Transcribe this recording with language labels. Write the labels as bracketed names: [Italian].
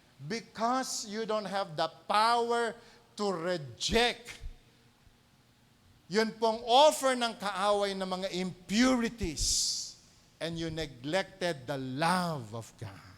[English] Because you don't have the power to reject. [Filipino] Yun pong offer ng kaaway ng mga impurities. [English] And you neglected the love of God.